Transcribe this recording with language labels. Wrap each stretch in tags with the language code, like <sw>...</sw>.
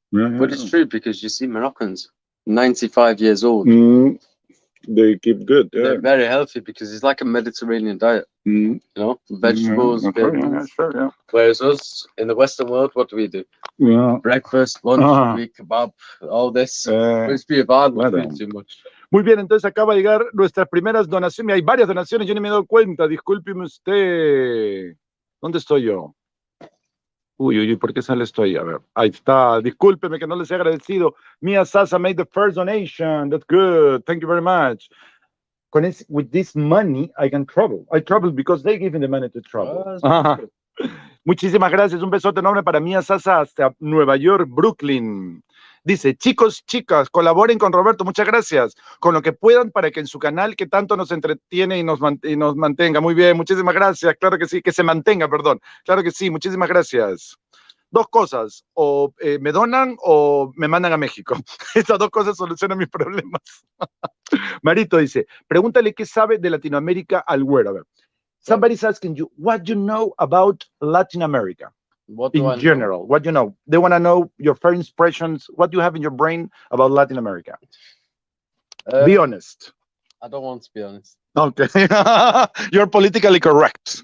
<en>But it's true because you see Moroccans, 95 years old. They keep good. Yeah. They're very healthy because it's like a Mediterranean diet. You know, vegetables. Sure. Whereas us in the Western world, what do we do? Breakfast, lunch, kebab, all this. It's be bad. Too much.</en> <es>Muy bien, entonces acaba de llegar nuestras primeras donaciones. Hay varias donaciones, yo ni me he dado cuenta. Discúlpeme usted. ¿Dónde estoy yo? Uy, ¿por qué sale esto ahí? A ver, ahí está. Discúlpeme que no les he agradecido.</es> <en>Mia Sasa made the first donation. That's good. Thank you very much. With this money, I can travel. I travel because they give me the money to travel.</en> <es>Muchísimas gracias. Un besote enorme para Mia Sasa hasta Nueva York, Brooklyn. Dice, chicos, chicas, colaboren con Roberto, muchas gracias, con lo que puedan para que en su canal que tanto nos entretiene y nos mantenga. Muy bien, muchísimas gracias, claro que sí, que se mantenga, perdón. Claro que sí, muchísimas gracias. 2 cosas, o me donan o me mandan a México. Estas 2 cosas solucionan mis problemas. Marito dice, pregúntale qué sabe de Latinoamérica al güero. A ver,</es> <en>Somebody's asking you, what do you know about Latin America? What do I In general, what do you know? They want to know your first impressions. What do you have in your brain about Latin America? Be honest. I don't want to be honest. Okay. You're politically correct.</en>